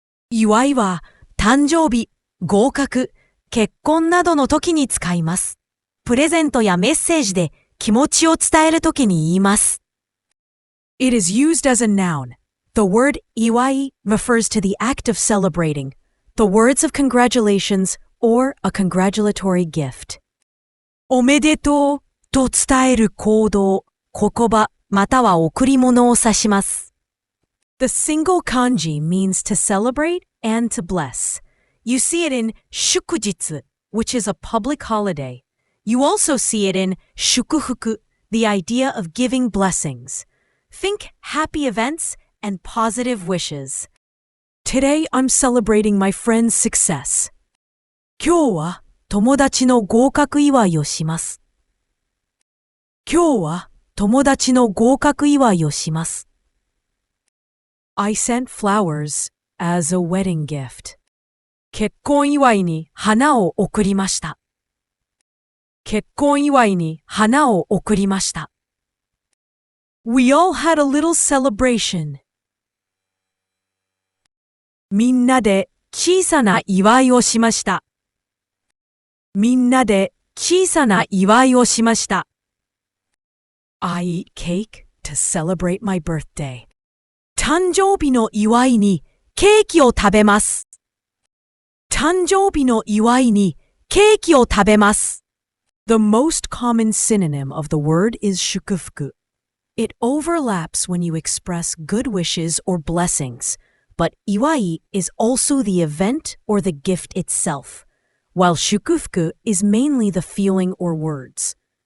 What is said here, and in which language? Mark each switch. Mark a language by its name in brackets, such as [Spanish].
[Japanese] 祝いは誕生日、合格、結婚などの時に使います。プレゼントやメッセージで気持ちを伝える時に言います。 [English] It is used as a noun. The word iwai refers to the act of celebrating, the words of congratulations, or a congratulatory gift. [Japanese] おめでとうと伝える行動、言葉、または贈り物を指します。 [English] The single kanji means to celebrate and to bless. You see it in 祝日, which is a public holiday. You also see it in 祝福, the idea of giving blessings. Think happy events and positive wishes. Today I'm celebrating my friend's success. [Japanese] 今日は友達の合格祝いをします。今日は友達の合格祝いをします。 [English] I sent flowers as a wedding gift. [Japanese] 結婚祝いに花を贈りました。結婚祝いに花を贈りました。 [English] We all had a little celebration. [Japanese] みんなで小さな祝いをしました。みんなで小さな祝いをしました。 [English] I eat cake to celebrate my birthday. [Japanese] 誕生日の祝いにケーキを食べます。誕生日の祝いにケーキを食べます。 [English] The most common synonym of the word is 祝福. It overlaps when you express good wishes or blessings, but iwai is also the event or the gift itself, while 祝福 is mainly the feeling or words.